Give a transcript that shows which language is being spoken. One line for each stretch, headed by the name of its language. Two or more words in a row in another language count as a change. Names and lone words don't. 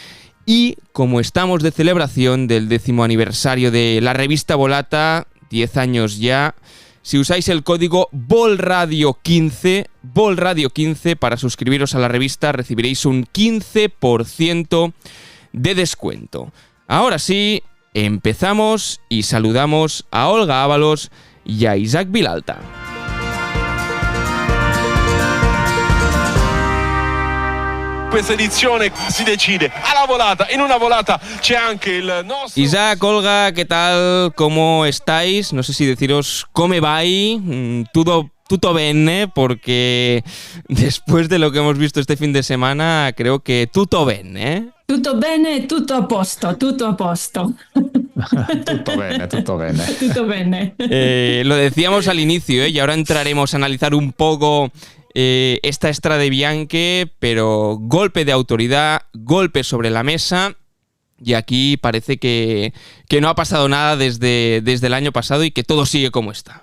Spanish: Y como estamos de celebración del 10º aniversario de la revista Volata, 10 años ya, si usáis el código VOLRADIO15 para suscribiros a la revista, recibiréis un 15% de descuento. Ahora sí, empezamos y saludamos a Olga Ábalos y a Isaac Vilalta.
Italian: Questa edizione si decide alla volata. En una volata c'è anche il nostro...
Spanish: Isaac, Olga, ¿qué tal? ¿Cómo estáis? No sé si deciros
Italian: come vai, tutto bene,
Spanish: porque después de lo que hemos visto este fin de semana, creo que
Italian: tutto bene,
Spanish: ¿eh?
Italian: Tutto bene, tutto a posto, tutto a posto. Tutto bene, tutto bene. Tutto bene.
Spanish: Lo decíamos al inicio, y ahora entraremos a analizar un poco esta Strade Bianche, pero golpe de autoridad, golpe sobre la mesa, y aquí parece que no ha pasado nada desde el año pasado y que todo sigue como está.